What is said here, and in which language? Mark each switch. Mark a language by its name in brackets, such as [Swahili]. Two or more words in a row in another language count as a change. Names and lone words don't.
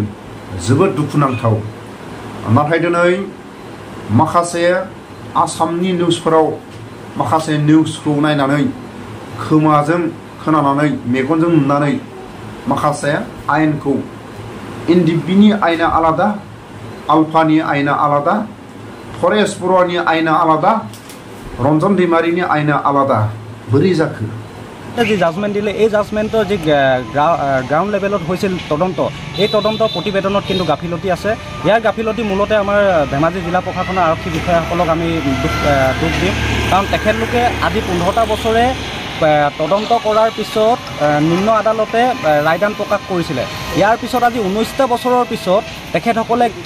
[Bodo] जोबोद दुखुनांथाव नाथाय दिनै माखासे आसामनि निउसफोराव माखासे निउसखौ नायनानै खोमाजों खोनानानै मेगनजों नुनानै माखासे आयेनखौ इन्डिबिनि आयेना आलादा आलफानि आयेना आलादा फरेस्ट बर'नि आयेना आलादा रन्जन दैमारिनि आयेना आलादा बोरै जाखो [Assamese] জী জাজমেণ্ট দিলে এই জাজমেন্টৰ যে গ্ৰাউণ্ড লেভেলত হৈছিল তদন্ত এই তদন্ত প্ৰতিবেদনত কিন্তু গাফিলতি আছে ইয়াৰ গাফিলতি মূলতে আমাৰ ধেমাজি জিলা প্ৰশাসনৰ আৰক্ষী বিষয়াসকলক আমি দুখ দিম কাৰণ তেখেতলোকে আজি 15টা বছৰে তদন্ত কৰাৰ পিছত নিম্ন আদালতে ৰায়দান প্ৰকাশ কৰিছিলে ইয়াৰ পিছত আজি 19টা বছৰৰ পিছত তেখেতসকলে কি